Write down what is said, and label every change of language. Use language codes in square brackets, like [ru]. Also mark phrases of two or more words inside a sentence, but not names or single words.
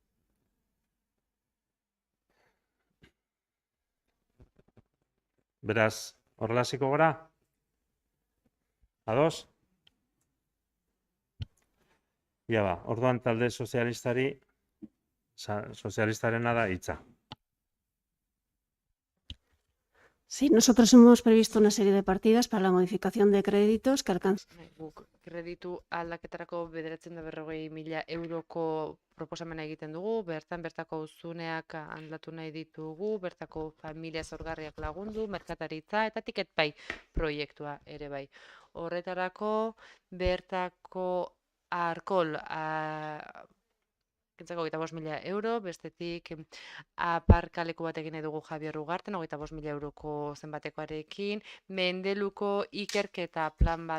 [eu] Beraz, horrela hasiko gara? Ados? Ja ba, orduan talde sozialistarena da hitza. [es] Sí, nosotros hemos previsto una serie de partidas para la modificación de créditos que alcanzan. [eu] Guk kreditu aldaketarako 940.000 euroko proposamena egiten dugu, bertako auzuneak aldatu nahi ditugu, bertako familia zaurgarriak lagundu, merkataritza eta tiketpai proiektua ere bai. Horretarako bertako alkohol kentzeko 25.000 euro, bestetik aparkaleku bat egin nahi dugu Javier Ugarten, 25.000 euroko zenbatekoarekin, Mendeluko ikerketa plan bat